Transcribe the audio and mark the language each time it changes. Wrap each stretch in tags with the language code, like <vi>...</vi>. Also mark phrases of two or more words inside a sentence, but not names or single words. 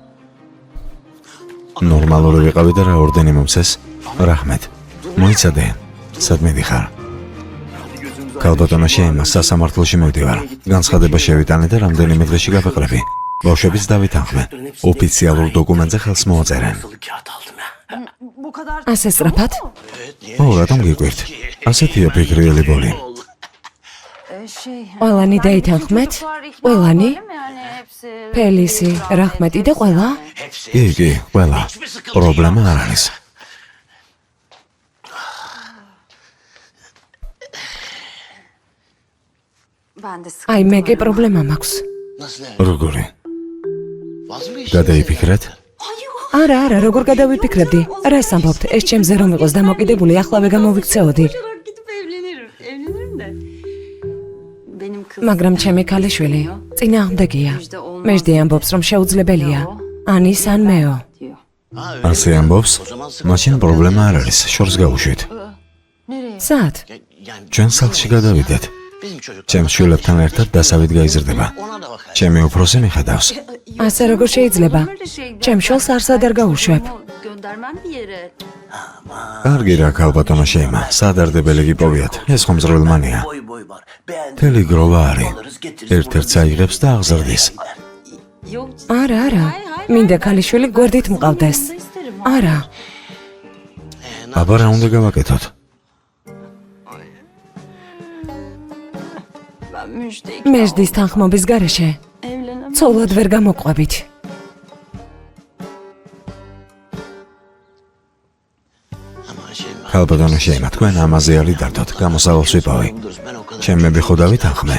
<ka>ნორმალური ვიყავი და რა ორდენი მომცეს? რაჰმეთ. მოიცადე. სად მიდიხარ? ქალბატონო შეიმას სასამართლოში მივდივარ. განცხადება შევიტანე და რამდენიმე დღეში გავეყრები. ბავშვებს დავითანხმე. ოფიციალურ დოკუმენტზე ხელს მოაწერენ.</ka> <tr>Kağıt aldım ya.</tr> <ka>ასე სწრაფად? ო, რატომ გიკვირთ? ასეთია ფიქრიელი ბოლი. ყველანი დაითანხმეთ? ყველანი? ფელისი, რაჰმეტი და ყველა? კი, ყველა. პრობლემა არ არის. აი, მე კი პრობლემა მაქვს.</ka> <tr>Nasıl yani?</tr> <ka>როგორი?</ka> <tr>Vaz mı geçtin?</tr> <ka>გადაიფიქრეთ? არა, როგორ გადავიფიქრებდი? რას ამბობთ? ეს ჩემზე რომ იყოს დამოკიდებული, ახლავე გამოვიქცეოდი.</ka> <tr>Gidip evlenirim. Evlenirim de. Benim kız.</tr> <ka>მაგრამ ჩემი ქალიშვილი წინააღმდეგია. მეჯდი ამბობს, რომ შეუძლებელია. ანის ან მეო.</ka> <tr>diyor. Ha öyle.</tr> <ka>ასე ამბობს?</ka> <tr>O zaman sıkıntı</tr> <ka>მაშინ პრობლემა არ არის, შორს გავუშვით. სად?</ka> <tr>Yani</tr> <ka>ჩვენ სახლში გადავიდეთ.</ka> <tr>bizim çocuk</tr> <ka>ჩემს შვილებთან ერთად დასავით გაიზრდება.</ka> <tr>ona da bakar.</tr> <ka>ჩემი უფროსი მიხედავს. ასე როგორ შეიძლება? ჩემ შულს არსად არ გაუშვებ.</ka> <tr>Göndermem bir yere.</tr> <ka>კარგი რა ქალბატონო შეიმა, სადარდებელი გიპოვიათ, ეს ხომ ზრველმანია.</ka> <tr>Boy boy var. Beğendim.</tr> <ka>მთელი გროვა არის.</ka> <tr>Alırız getiririz.</tr> <ka>ერთ-ერთ აიღებს და აღზრდის.</ka> <tr>Yok.</tr> <ka>არა, არა. მინდა ქალიშვილი გვერდით მყავდეს.</ka> <tr>Da isterim.</tr> <ka>არა. აბა რა უნდა გავაკეთოთ?</ka> <tr>Ben müjde</tr> <ka>მეжდის თანხმობის გარეშე</ka> <tr>evlenemem.</tr> <ka>ცოლად ვერ გამოყვებით.</ka> <tr>Ama şey var.</tr> <ka>ქალბატონო შეიმა, თქვენ ამაზე არ იდარდოთ, გამოსავალს ვიპოვი.</ka> <tr>Ben o kadar.</tr> <ka>ჩემები ხო დავითანხმე?</ka>